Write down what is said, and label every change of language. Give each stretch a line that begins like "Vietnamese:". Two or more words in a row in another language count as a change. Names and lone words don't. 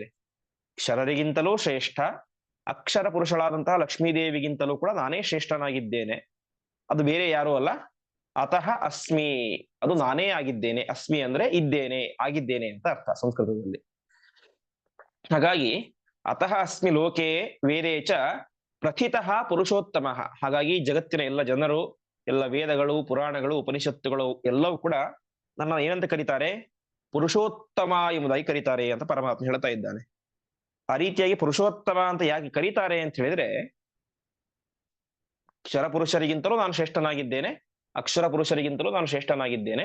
Kannada: ಕ್ಷರರಿಗಿಂತಲೂ ಶ್ರೇಷ್ಠ, ಅಕ್ಷರ ಪುರುಷಳಾದಂತಹ ಲಕ್ಷ್ಮೀದೇವಿಗಿಂತಲೂ ಕೂಡ ನಾನೇ ಶ್ರೇಷ್ಠನಾಗಿದ್ದೇನೆ. ಅದು ಬೇರೆ ಯಾರೂ ಅಲ್ಲ,
Sanskrit: ಅತಃ ಅಸ್ಮಿ,
Kannada: ಅದು ನಾನೇ ಆಗಿದ್ದೇನೆ. ಅಸ್ಮಿ ಅಂದ್ರೆ ಇದ್ದೇನೆ, ಆಗಿದ್ದೇನೆ ಅಂತ ಅರ್ಥ ಸಂಸ್ಕೃತದಲ್ಲಿ.
Sanskrit: ಹಾಗಾಗಿ ಅತಃ ಅಸ್ಮಿ ಲೋಕೆ ವೇದೇ ಚ ಪ್ರಥಿತಃ ಪುರುಷೋತ್ತಮ.
Kannada: ಹಾಗಾಗಿ ಜಗತ್ತಿನ ಎಲ್ಲ ಜನರು, ಎಲ್ಲ ವೇದಗಳು, ಪುರಾಣಗಳು, ಉಪನಿಷತ್ತುಗಳು ಎಲ್ಲವೂ ಕೂಡ ನನ್ನ ಏನಂತ ಕರೀತಾರೆ, ಪುರುಷೋತ್ತಮ ಎಂಬುದಾಗಿ ಕರೀತಾರೆ ಅಂತ ಪರಮಾತ್ಮ ಹೇಳ್ತಾ ಇದ್ದಾನೆ. ಆ ರೀತಿಯಾಗಿ ಪುರುಷೋತ್ತಮ ಅಂತ ಯಾಕೆ ಕರೀತಾರೆ ಅಂತ ಹೇಳಿದ್ರೆ, ಕ್ಷರ ಪುರುಷರಿಗಿಂತಲೂ ನಾನು ಶ್ರೇಷ್ಠನಾಗಿದ್ದೇನೆ, ಅಕ್ಷರ ಪುರುಷರಿಗಿಂತಲೂ ನಾನು ಶ್ರೇಷ್ಠನಾಗಿದ್ದೇನೆ.